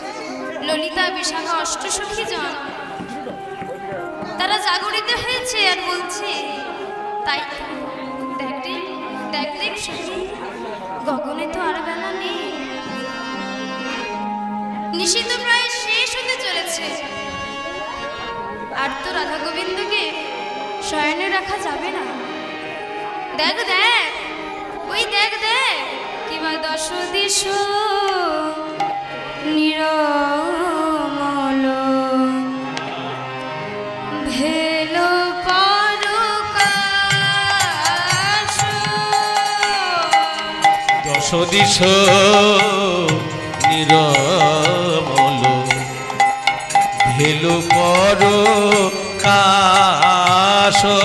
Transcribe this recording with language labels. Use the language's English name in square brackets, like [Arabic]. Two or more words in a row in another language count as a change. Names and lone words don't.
[Bangla] ললিতা, বিশাখা, অষ্টসখী জন তারা জাগরিত হয়েছে আর বলছে, তাই দেখ রে, দেখ দেখ সখী, গগনে তো আর বেলা নেই, নিশীথ প্রায় শেষ হতে চলেছে, আর তো রাধা গোবিন্দকে শয়নে রাখা যাবে না। দেখ দেখ, ওই দেখ দেখ, কিবা 10 দিশ নিরমল ভেলো পরকাশ। 10 দিশ নিরমল ভেলো পরকাশ।